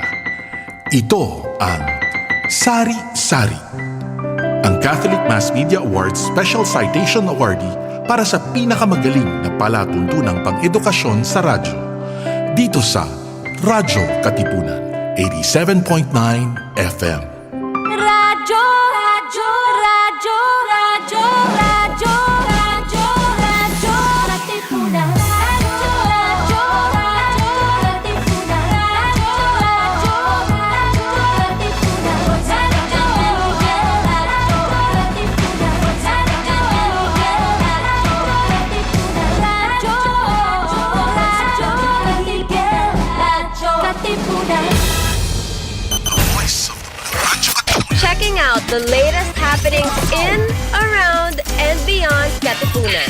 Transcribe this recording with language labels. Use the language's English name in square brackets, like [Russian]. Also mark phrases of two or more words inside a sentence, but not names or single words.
[Filipino] Ito ang Sari-Sari, ang Catholic Mass Media Awards Special Citation Awardee para sa pinakamagaling na palatuntunang pang-edukasyon sa radyo. Dito sa Radyo Katipunan, 87.9 FM. Radyo, radyo, radyo, radyo, radyo, radyo, radyo, Katipunan. Radyo, radyo, radyo, Katipunan. Radyo, radyo, radyo, Katipunan. Radyo, [English] Checking out the latest happenings in, around, and beyond Katipunan.